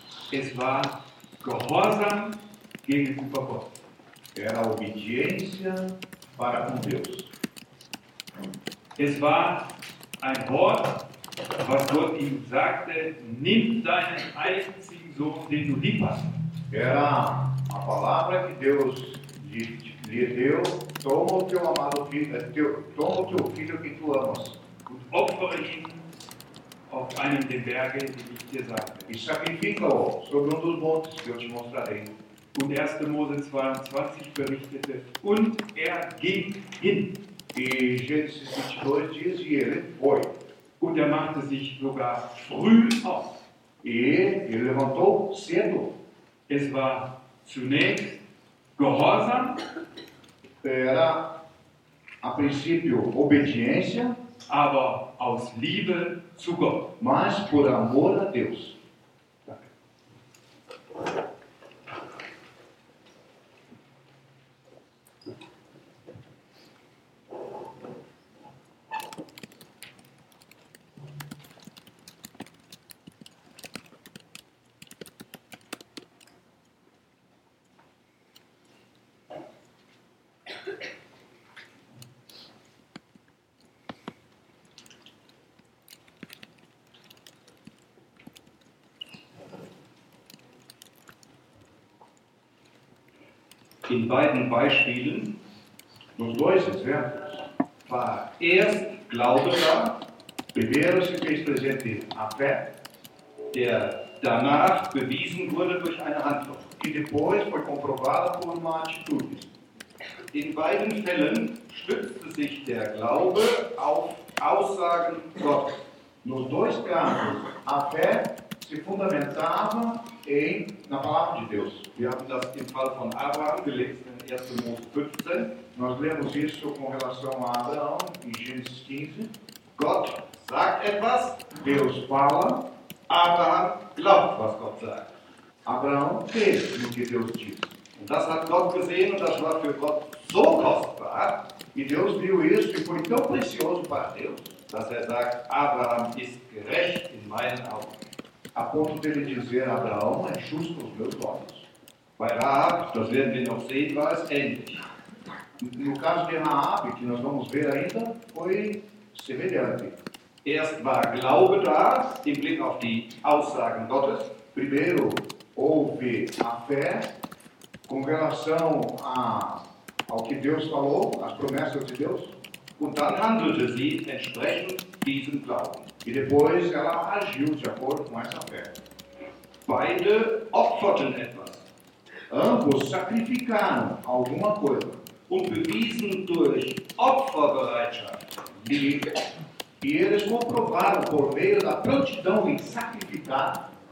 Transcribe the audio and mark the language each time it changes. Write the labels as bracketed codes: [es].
[de] Es war gehorsam gegenüber Gott. [pt] Era obediência para com Deus. [de] Es war ein Wort, was Gott ihm sagte, nimm deinen einzigen Sohn, den du lieb hast. [pt] Era a palavra que Deus lhe deu, toma o teu amado filho, toma o teu filho que tu amas. [de] Und opfere ihn auf einem der Berge, die ich dir sagte. [pt] E sacrifica-o sobre um dos montes que eu te mostrarei. [de] Und 1. Mose 22 berichtete, und ging hin. [pt] E Gênesis 22 diz, e ele foi. [de] Und machte sich sogar früh auf. [pt] E ele levantou cedo. [de] Es war zunächst gehorsam. [pt] Era, a princípio, obediência. [de] Aber aus Liebe zu Gott. [pt] Mas por amor a Deus. [de] In beiden Beispielen, [pt] nos dois exemplos, [de] war erst Glaube da, [pt] primeiro se fez presente a fé, [de] der danach bewiesen wurde durch eine Handlung, [pt] que depois foi comprovada por uma atitude. [de] In beiden Fällen stützte sich der Glaube auf Aussagen Gottes. [pt] Nos dois casos, a fé se fundamentava na palavra de Deus. [de] Wir haben das im Fall von Abraham gelesen in 1. Mose 15. [pt] Nós lemos isso com relação a Abraão em Gênesis 15. [de] Gott sagt etwas. [pt] Deus fala. [de] Abraham glaubt, was Gott sagt. [pt] Abraão crê no que Deus diz. [de] Und das hat Gott gesehen und das war für Gott so kostbar. [pt] E Deus viu isso e foi tão precioso para Deus, [de] dass sagt, Abraham ist gerecht in meinen Augen. [pt] A ponto dele dizer, Abraão é justo aos meus olhos. [de] Bei Raab, das werden wir noch sehen, war es ähnlich. [pt] No caso de Raab, que nós vamos ver ainda, foi semelhante. [de] Erst war Glaube da, im Blick auf die Aussagen Gottes. [pt] Primeiro, houve a fé com relação ao que Deus falou, às promessas de Deus. [de] Und dann handelte sie entsprechend diesem Glauben. [pt] E depois ela agiu de acordo com essa fé. [de] Beide opferten etwas. [pt] Ambos sacrificaram alguma coisa. [de] Und bewiesen durch Opferbereitschaft. [pt] E eles comprovaram por meio da prontidão em sacrificar.